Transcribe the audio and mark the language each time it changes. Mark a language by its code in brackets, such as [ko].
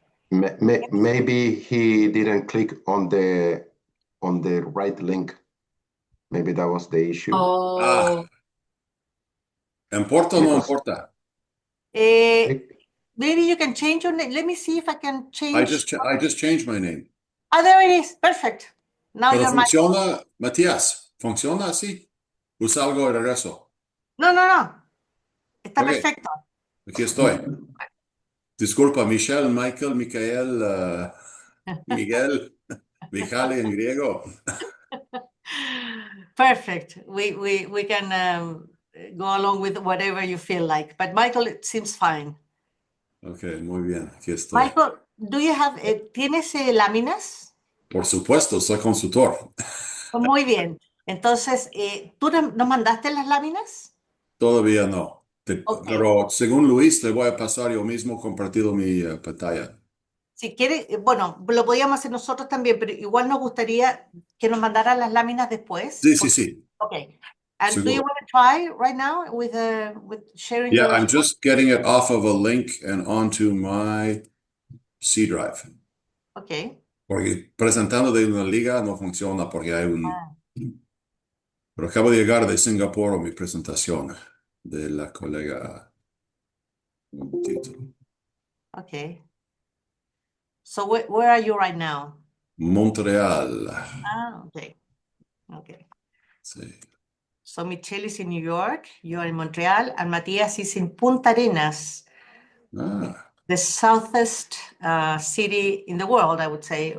[en] Maybe he didn't click on the right link. Maybe that was the issue. Oh, [es] ¿Importa o no importa? [en] Maybe you can change your name. Let me see if I can change. I just changed my name. Oh, there it is. Perfect. Now [es] Pero [en] you're Michael. [es] funciona, Matías, ¿funciona así? ¿O salgo de regreso? No. Está Ok. perfecto. Aquí estoy. Disculpa, Michelle, Michael, Michael, Miguel, Mijale en griego. [en] Perfect. We can go along with whatever you feel like. But Michael, it seems fine. [es] Ok, muy bien, aquí estoy. [en] Michael, do you have [es] ¿tienes láminas? Por supuesto, soy consultor. Muy bien. Entonces, ¿tú nos mandaste las láminas? Todavía no. Ok. Pero según Luis, te voy a pasar yo mismo compartido mi pantalla. Si quiere, bueno, lo podíamos hacer nosotros también, pero igual nos gustaría que nos mandaran las láminas después. Sí. [en] Okay. And do [es] Seguro. [en] you want to try right now with sharing Yeah, your... I'm just getting it off of a link and onto my C drive. Okay. [es] Porque presentando de una liga no funciona porque hay un... Pero acabo de llegar de Singapur mi presentación de la colega. Un momentito. Okay. [en] So where are you right now? Montreal. Okay. [es] Sí. [en] So Michelle is in New York, you are in Montreal, and Matías is in Punta Arenas, the southest city in the world, I would say.